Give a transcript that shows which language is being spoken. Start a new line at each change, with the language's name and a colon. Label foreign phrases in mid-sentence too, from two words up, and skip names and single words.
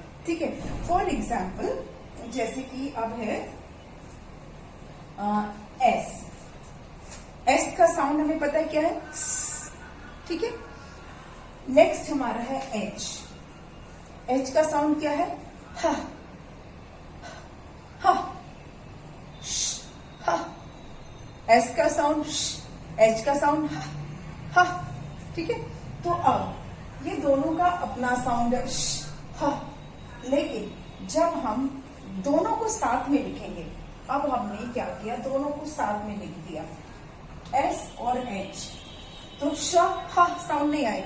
Hindi: ठीक है,
English: for example
Hindi: जैसे कि अब है एस. एस का साउंड हमें पता है क्या है, ठीक है. नेक्स्ट हमारा है एच. एच का साउंड क्या है, हा, हा, हा. एस का साउंड, एच का साउंड हा. ठीक है, तो अब ये दोनों का अपना साउंड है हा, लेकिन जब हम दोनों को साथ में लिखेंगे, अब हमने क्या किया, दोनों को साथ में लिख दिया, एस और एच, तो श हा साउंड नहीं आएगा.